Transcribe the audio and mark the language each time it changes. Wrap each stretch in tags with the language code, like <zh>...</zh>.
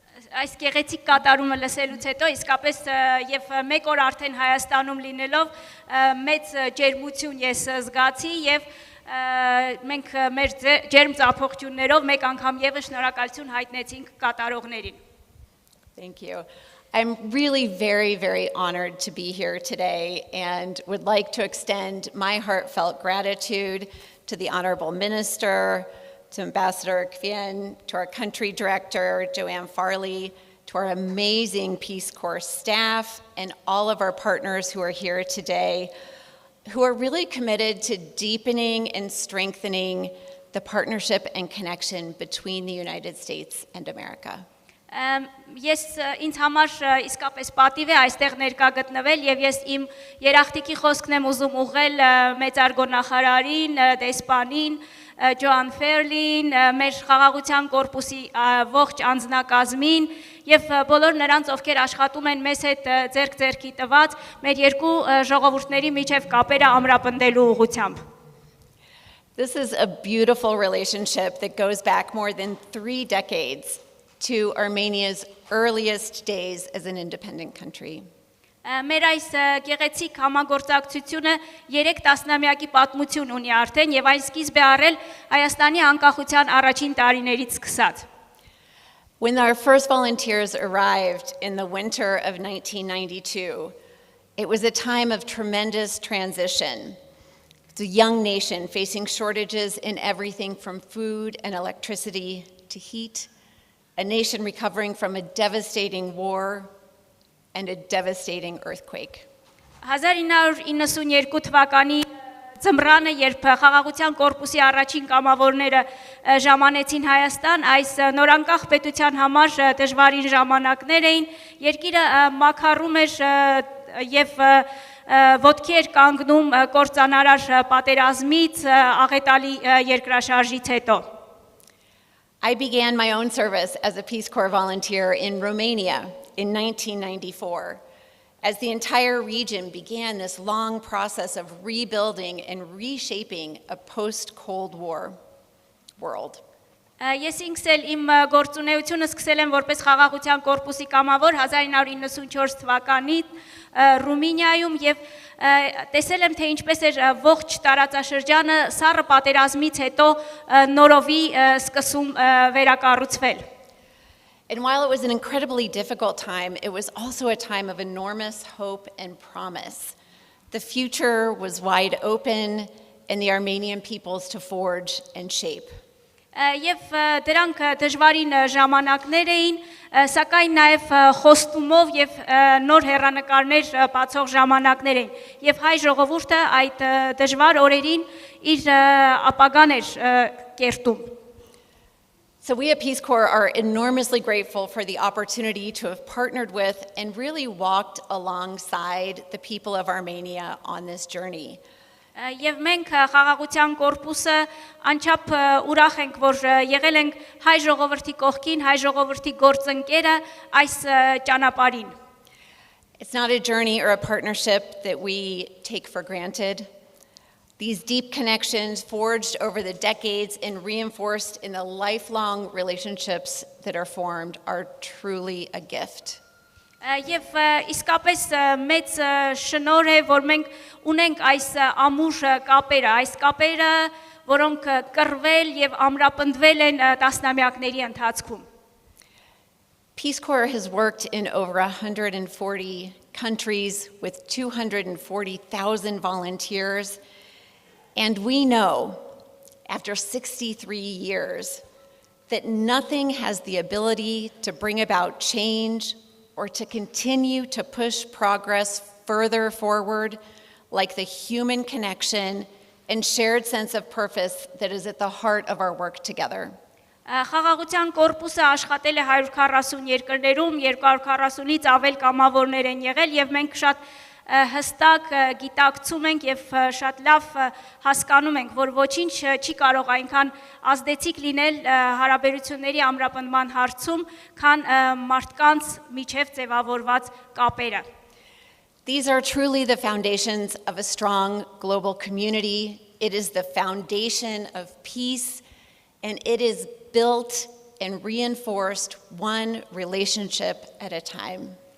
<hy>Այս գեղեցիկ կատարումը լսելուց հետո իսկապես եւ մեկ օր արդեն Հայաստանում լինելով մեծ ջերմություն ես զգացի եւ մենք մեր ջերմ ծափողջուններով մեկ անգամ եւս շնորհակալություն հայտնեցինք կատարողներին.</hy> <en>Thank you. I'm really very, very honored to be here today and would like to extend my heartfelt gratitude to the Honorable Minister, to Ambassador Kvien, to our country director, Joanne Farley, to our amazing Peace Corps staff, and all of our partners who are here today, who are really committed to deepening and strengthening the partnership and connection between the United States and America.</en> <hy>Ես ինձ համար իսկապես պատիվ է այստեղ ներկա գտնվել եւ ես իմ երախտիկի խոսքն եմ ուզում ուղղել մեծարգո նախարարին, դեսպանին, Joanne Farley-ին, մեր խաղաղության կորպուսի ողջ անձնակազմին եւ բոլոր նրանց, ովքեր աշխատում են մեզ հետ ձեռք-ձեռքի տված մեր երկու ժողովուրդների միջև կապերը ամրապնդելու ուղղությամբ.</hy> <en>This is a beautiful relationship that goes back more than 3 decades. to Armenia's earliest days as an independent country.</en> <hy>Մեր այս գեղեցիկ համագործակցությունը 3 տասնամյակի պատմություն ունի արդեն եւ այն սկիզբ է առել Հայաստանի անկախության առաջին տարիներից սկսած։</hy> <en>When our first volunteers arrived in the winter of 1992, it was a time of tremendous transition. It's a young nation facing shortages in everything from food and electricity to heat, a nation recovering from a devastating war and a devastating earthquake.</en> <hy>1992 թվականի Ձմռանը, երբ խաղաղության կորպուսի առաջին կամավորները ժամանեցին Հայաստան, այս նորանկախ պետության համար դժվարին ժամանակներ էին, երկիրը մաքարում էր եւ ոտքի էր կանգնում կործանարար պատերազմից, աղետալի երկրաշարժից հետո։</hy> <en>I began my own service as a Peace Corps volunteer in Romania in 1994. As the entire region began this long process of rebuilding and reshaping a post-Cold War world.</en> <hy>Ես ինքս էլ իմ գործունեությունը սկսել եմ որպես խաղաղության կորպուսի կամավոր 1994 թվականին Ռումինիայում եւ տեսել եմ թե ինչպես էր ողջ տարածաշրջանը սառը պատերազմից հետո նորովի սկսում վերակառուցվել։</hy> <en>And while it was an incredibly difficult time, it was also a time of enormous hope and promise. The future was wide open in the Armenian peoples to forge and shape.</en> <hy>Եվ դրանք դժվարին ժամանակներ էին, սակայն նաև խոստումով եւ նոր հեռանկարներ բացող ժամանակներ էին։ Եվ հայ ժողովուրդը այդ դժվար օրերին իր ապագան էր կերտում։</hy> <en>So we at Peace Corps are enormously grateful for the opportunity to have partnered with and really walked alongside the people of Armenia on this journey.</en> <hy>Եվ մենք խաղաղության կորպուսը անչափ ուրախ ենք, որ եղել ենք հայ ժողովրդի կողքին, հայ ժողովրդի գործընկերը այս ճանապարհին։</hy> <en>It's not a journey or a partnership that we take for granted. These deep connections forged over the decades and reinforced in the lifelong relationships that are formed are truly a gift.</en> <hy>Եվ իսկապես մեծ շնորհ է, որ մենք ունենք այս ամուր կապերը, այս կապերը, որոնք կռվել եւ ամրապնդվել են տասնամյակների ընթացքում։</hy> <en>Peace Corps has worked in over 140 countries with 240,000 volunteers. And we know, after 63 years, that nothing has the ability to bring about change or to continue to push progress further forward like the human connection and shared sense of purpose that is at the heart of our work together.</en> <hy>Խաղաղության կորպուսը աշխատել է 140 երկրներում, 240-ից ավել կամավորներ են եղել եւ մենք շատ հստակ գիտակցում ենք եւ շատ լավ հասկանում ենք, որ ոչինչ չի կարող այնքան ազդեցիկ լինել հարաբերությունների ամրապնդման հարցում, քան մարդկանց միջև ձևավորված կապերը։</hy> <en>These are truly the foundations of a strong global community. It is the foundation of peace, and it is built and reinforced one relationship at a time.</en>